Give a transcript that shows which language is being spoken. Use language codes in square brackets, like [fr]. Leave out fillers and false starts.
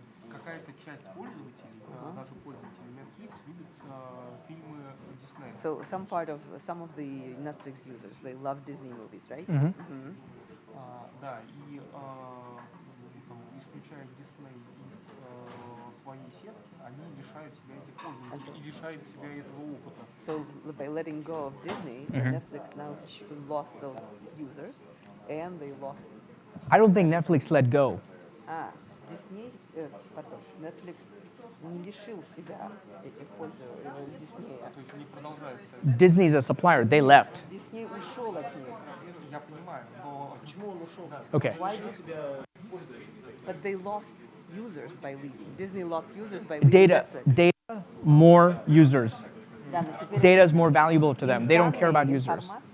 [ru] Какая-то часть пользователей, даже пользователей Netflix, любит фильмы Disney. [en] So some of the Netflix users, they love Disney movies, right? [ru] Да, и там, исключая Disney из своей сетки, они лишают себя этих пользователей и лишают себя этого опыта. [en] So by letting go of Disney, Netflix now lost those users, and they lost. I don't think Netflix let go. [ru] Disney, pardon, Netflix не лишил себя этих пользователей Disney. То есть они продолжают. [en] Disney's a supplier. They left. [ru] Disney ушел от них. Я понимаю, но почему он ушел? [en] Okay. But they lost users by leaving. Disney lost users by leaving Netflix. Data, more users. [ru] Да, но теперь [en] Data is more valuable to them. They don't care about users.